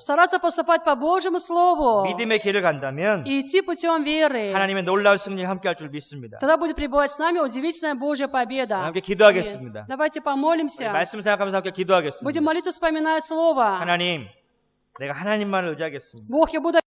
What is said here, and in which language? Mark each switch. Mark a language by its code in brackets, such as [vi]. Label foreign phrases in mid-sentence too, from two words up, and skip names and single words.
[ru] стараться поступать по Божьему Слову [ko] 믿음의 길을 간다면 [ru] и идти путем веры. [ko] 하나님의 놀라운 승리에 함께할 줄 믿습니다. [ru] Тогда будет пребывать с нами удивительная Божья победа. [ko] 함께 기도하겠습니다. [ru] Давайте помолимся. [ko] 말씀 생각하면서 함께 기도하겠습니다. [ru] Будем молиться, вспоминая Слово. [ko] 하나님, 내가 하나님만을 의지하겠습니다. [ru] Бог, я буду